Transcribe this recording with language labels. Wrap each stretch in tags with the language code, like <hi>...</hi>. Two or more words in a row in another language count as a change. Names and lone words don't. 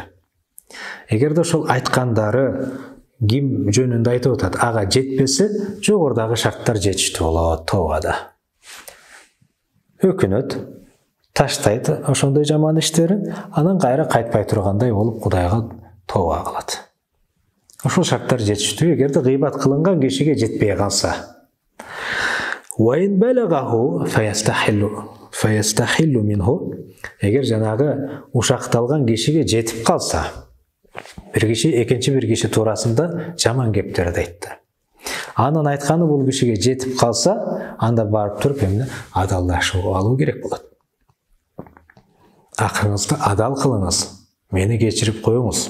<ky>Эгерде ошол айткандары ким жөнүндө айтып атат, ага жетпесе, жогорудагы шарттар жетиштүү болот тообада. Өкүнөт, таштайт ошондой жаман иштерин, анан кайра кайтпай тургандай болуп Кудайга тооба кылат. Ошол шарттар жетиштүү, эгерде гыйбат кылынган кишиге жетпей калса.</ky> <ar>وَإِنْ بَلَغَهُ فَيَسْتَحِلُّ مِنْهُ.</ar> <ky>Эгер жанагы ушакталган кишиге жетип калса, бир киши экинчи бир киши туурасында жаман кептерди айтты. Анын айтканы бул кишиге жетип калса, анда барып туруп эмне адалдашуу алуу керек болот. Акырыңызды адал кылыңыз, мени кечирип коюңуз.</ky>